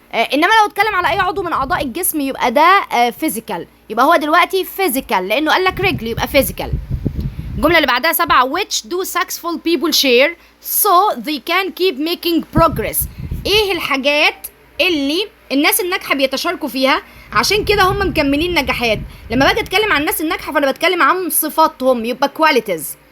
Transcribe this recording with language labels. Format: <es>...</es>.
<ar>انما لو اتكلم على اي عضو من اعضاء الجسم يبقى ده physical، يبقى هو دلوقتي physical لانه قال لك رجل يبقى physical. الجملة اللي بعدها 7.</ar> <en>which do successful people share so they can keep making progress.</en> <ar>ايه الحاجات اللي الناس الناجحة بيتشاركوا فيها عشان كده هم مكملين نجاحات؟ لما باجي اتكلم عن الناس الناجحة فانا بتكلم عن صفاتهم، يبقى qualities.</ar>